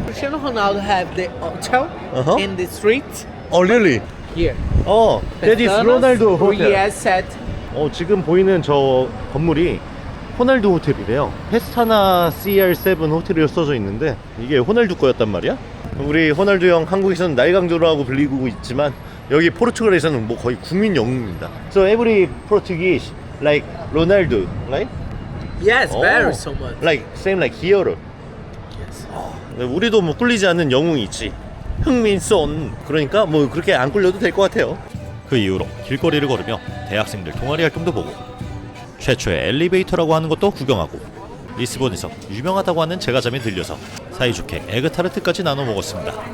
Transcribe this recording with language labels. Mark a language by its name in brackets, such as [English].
[English] Cristiano Ronaldo have the hotel in the street really? here. that is 로날두 호텔. Yes, set. [Korean] 지금 보이는 저 건물이 호날두 호텔이래요. 페스타나 CR7 호텔이라 써져 있는데 이게 호날두 거였단 말이야? 우리 호날두 형 한국에서는 날강도라고 불리고 있지만 여기 포르투갈에서는 뭐 거의 국민 영웅입니다. [English] So every Portuguese like Ronaldo, right? Yes, very so much. Like same like hero. Yes. [Korean] 우리도 뭐 꿀리지 않는 영웅이 있지. 흥민손. 그러니까 뭐 그렇게 안 꿀려도 될 것 같아요. 그 이후로 길거리를 걸으며 대학생들 동아리 활동도 보고 최초의 엘리베이터라고 하는 것도 구경하고 리스본에서 유명하다고 하는 제과점에 들려서 사이좋게 에그타르트까지 나눠 먹었습니다.